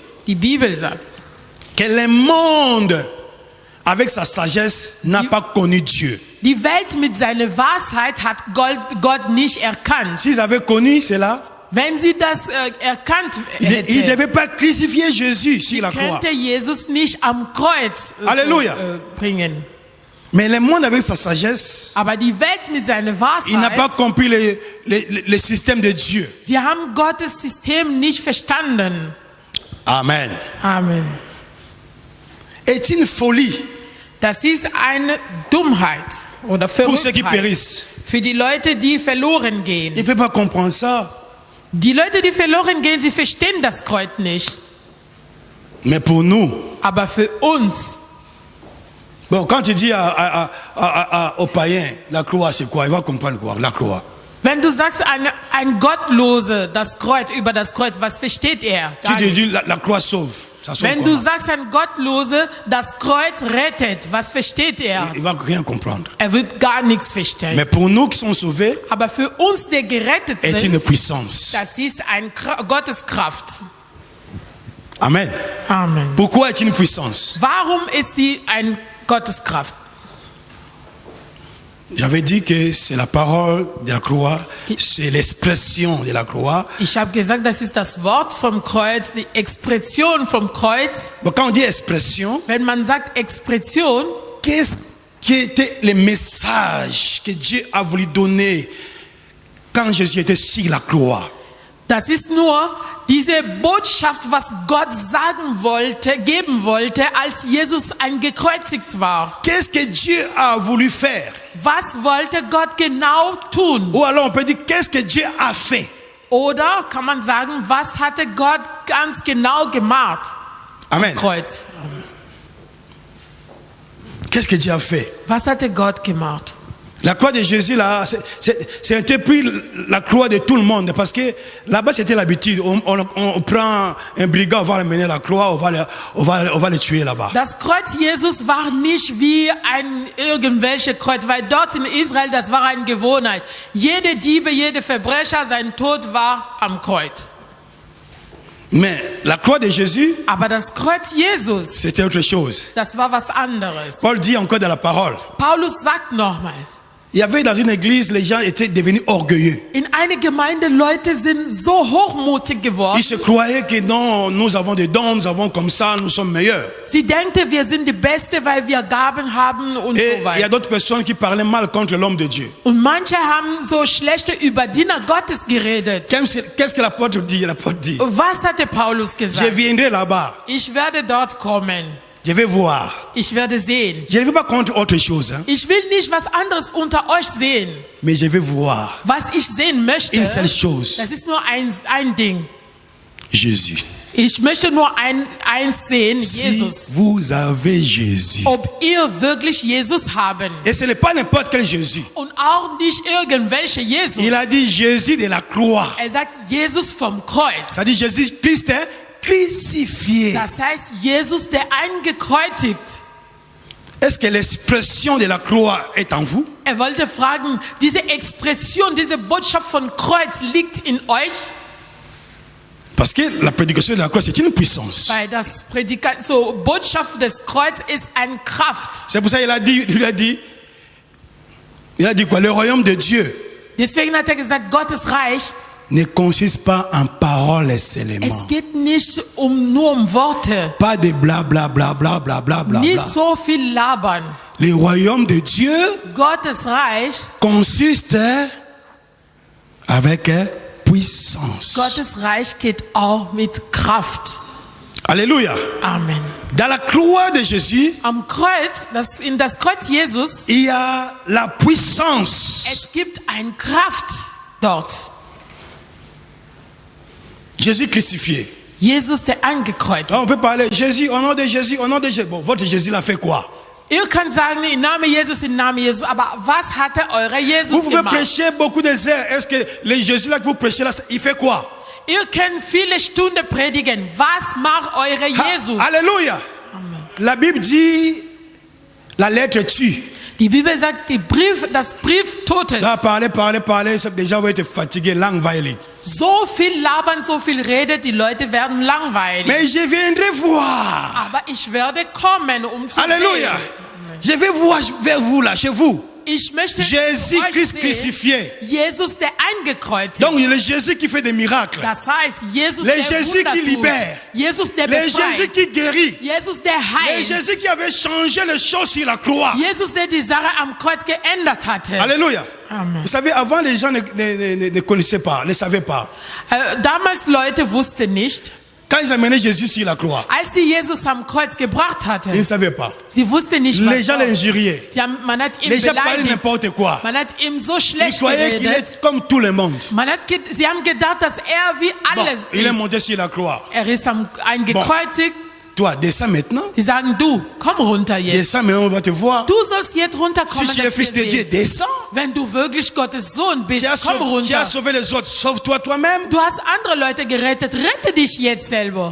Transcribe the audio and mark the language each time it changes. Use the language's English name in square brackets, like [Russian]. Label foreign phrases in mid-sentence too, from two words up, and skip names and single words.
[German] Die Bibel sagt, [French] que le monde, avec sa sagesse, n'a pas connu Dieu. [German] die Welt mit seiner Weisheit hat Gott nicht erkannt. [French] S'ils avaient connu cela, [German] Wenn sie das erkannt [French] ils ne [German] hätte, [French] devaient pas crucifier Jésus sur la croix. [German] könnte Jesus nicht am Kreuz Halleluja. bringen. [French] Mais le monde, avec sa sagesse, [German] Aber die Welt mit seiner [French] il n'a pas [German] Weisheit, [French] compris le système de Dieu. [German] sie haben Gottes System nicht verstanden. [French] Amen. [German] Amen. [French] Est une folie [German] Das ist eine Dummheit oder [French] pour ceux qui [German] Verrücktheit [French] périssent. [German] für die Leute, die verloren gehen. [French] Ils ne peuvent pas comprendre ça. [German] Die Leute, die verloren gehen, sie verstehen das Kreuz nicht. [French] Mais pour nous, [German] Aber für uns, [French] bon, quand tu dis aux païens, la croix c'est quoi? Il va comprendre quoi? La croix. [German] wenn du sagst, ein Gottlose, über das Kreuz, was versteht er? [French] Tu [German] Gar [French] te dis [German] nichts. [French] la croix sauve. Ça sauve [German] Wenn du [French] comment? [German] sagst, ein Gottlose, das Kreuz rettet, was versteht er? [French] Il va rien comprendre. [German] Er wird gar nichts verstehen. [French] Mais pour nous qui sommes sauvés, [German] Aber für uns, die gerettet [French] est une [German] sind, [French] puissance. [German] das ist eine Gotteskraft. [French] Amen. [German] Amen. [French] Pourquoi est une puissance? [German] Warum ist sie eine Gotteskraft? [French] J'avais dit que c'est la parole de la croix, c'est l'expression de la croix. [German] Ich habe gesagt, das ist das Wort vom Kreuz, die Expression vom Kreuz. [French] Bon, quand on dit expression, [German] Wenn man sagt Expression, [French] qu'est-ce qui était le message que Dieu a voulu donner quand Jésus était sur la croix? [German] das ist nur diese Botschaft, was Gott sagen wollte, geben wollte, als Jesus gekreuzigt war. [French] Qu'est-ce que Dieu a voulu faire? [German] Was wollte Gott genau tun? [French] Ou alors on peut dire qu'est-ce que Dieu a fait? [German] Oder kann man sagen, was hatte Gott ganz genau gemacht? [French] Amen. [German] Kreuz. [French] Qu'est-ce que Dieu a fait? [German] Was hatte Gott gemacht? [French] La croix de Jésus, là, c'est un peu plus la croix de tout le monde. Parce que là-bas, c'était l'habitude. On prend un brigand, on va l'amener à la croix, on va le tuer là-bas. [German] Das Kreuz Jesus war nicht wie irgendwelche Kreuz, weil dort in Israel, das war eine Gewohnheit. Jede Diebe, jede Verbrecher, sein Tod war am Kreuz. [French] Mais la croix de Jésus, [German] Aber das Kreuz Jesus, [French] c'était autre chose. [German] das war was anderes. [French] Paul dit encore dans la parole. [German] Paulus sagt nochmal, [French] Il y avait dans une église, les gens étaient devenus orgueilleux. [German] in einer Gemeinde, Leute sind so hochmutig geworden. [French] Ils se croyaient que non, nous avons des dons, nous avons comme ça, nous sommes meilleurs. [German] Sie denken, wir sind die Beste, weil wir Gaben haben und [French] Et [German] so [French] il y a [German] weiter. [French] d'autres personnes qui parlaient mal contre l'homme de Dieu. [German] Und manche haben so schlechte über Diener Gottes geredet. [French] Qu'est-ce que l'apôtre dit? L'apôtre dit, [German] Was hatte Paulus [French] je [German] gesagt? [French] viendrai là-bas, [German] Ich werde dort kommen. [French] je vais voir. [German] Ich werde sehen. [French] Je ne vais pas contre autre chose, hein, [German] Ich will nicht was anderes unter euch sehen. [French] mais je vais voir [German] Was ich sehen möchte, [French] une seule chose, [German] das ist nur ein Ding. [French] Jésus. [German] Ich möchte nur eins sehen, [French] Si [German] Jesus. [French] vous avez Jésus, [German] Ob ihr wirklich Jesus haben. [French] et ce n'est pas n'importe quel Jésus. [German] Und auch nicht irgendwelche Jesus. [French] Il a dit Jésus de la croix. [German] Er sagt Jesus vom Kreuz. [French] Ça dit Jésus Christ est crucifié. [German] Das heißt, Jesus, der eingekreuzigt. [French] Est-ce que l'expression de la croix est en vous? [German] Er wollte fragen, diese Expression, diese Botschaft von Kreuz liegt in euch? [French] Parce que la prédication de la croix, c'est une puissance. [German] Weil das Botschaft des Kreuz ist eine Kraft. [French] C'est pour ça qu'il a dit, Il a dit quoi? Le royaume de Dieu [German] Deswegen hat er gesagt, Gottes Reich, [French] ne consiste pas en paroles seulement. [German] es geht nicht nur um Worte, [French] Pas de bla bla bla bla bla bla bla. [German] nicht so viel labern. [French] Le royaume de Dieu [German] Gottes Reich, [French] consiste avec puissance. [German] Gottes Reich geht auch mit Kraft. [French] Alléluia. [German] Amen. [French] Dans la croix de Jésus, [German] Am Kreuz, in das Kreuz Jesus, [French] il y a la puissance. [German] es gibt eine Kraft dort. [French] Jésus crucifié. [German] Jesus, der angekreuzigt. [French] On peut parler Jésus, au nom de Jésus, au nom de Jésus. Bon, votre Jésus l'a fait quoi? [German] Ihr könnt sagen, im Namen Jesus, aber was hatte eure Jesus [French] Vous pouvez [German] gemacht? [French] prêcher beaucoup de heures. Est-ce que le Jésus là que vous prêchez là, il fait quoi? [German] Ihr könnt viele Stunden predigen. Was macht eure Jesus? [French] Alléluia. La Bible dit la lettre tue. [German] Die Bibel sagt, das Brief tötet. [French] Là, parler, déjà vous êtes fatigués, [German] langweilig. So viel labern, so viel redet, die Leute werden langweilig. [French] Mais je viendrai voir. [German] Aber ich werde kommen, um zu [French] Alléluia. [German] sehen. [French] Je vais voir vers vous là, chez vous. [German] Ich möchte [French] Jésus [German] euch [French] Christ [German] sehen, [French] crucifié. [German] Jesus, der eingekreuzigt. [French] Donc le Jésus qui fait des miracles. [German] Das heißt, Jesus, [French] Le [German] der [French] Jésus [German] Wunder [French] qui [German] tut. [French] libère. [German] Jesus, der [French] Le Jésus [German] befreit. [French] qui guérit. [German] Jesus, der [French] Le [German] heilt. [French] Jésus qui avait changé les choses sur la croix. [German] Jesus, der die Sache am Kreuz geändert hatte. [French] Alléluia. [German] Amen. [French] Vous savez, avant les gens ne connaissaient pas, ne savaient pas. [German] Damals Leute wussten nicht, [French] Quand ils amenaient Jésus sur la croix, [German] als sie Jesus am Kreuz gebracht [French] ils [German] hatten, [French] ne savaient pas. [German] sie wussten nicht, [French] Les [German] was [French] gens [German] war. [French] l'injuriaient. [German] Man hat ihn [French] Les gens parlaient [German] beleidigt. [French] n'importe quoi. [German] Man hat ihm so [French] Ils [German] schlecht [French] croyaient qu'il [German] geredet. [French] est comme tout le monde. [German] Sie haben gedacht, dass er wie [French] Bon, [German] alles [French] il est [German] ist. [French] monté sur la croix. [German] Er ist eingekreuzigt. [French] Toi, descends maintenant. [German] Sie sagen, du, komm runter jetzt. [French] Descends maintenant, on va te voir. [German] Du sollst jetzt [French] Si [German] runterkommen, [French] tu es [German] dass wir [French] fils de Dieu, [German] sehen. [French] descends. [German] Wenn du wirklich Gottes Sohn bist, [French] Tu as [German] komm runter. [French] sauvé les autres. Sauve-toi toi-même. [German] Du hast andere Leute gerettet, rette dich jetzt selber.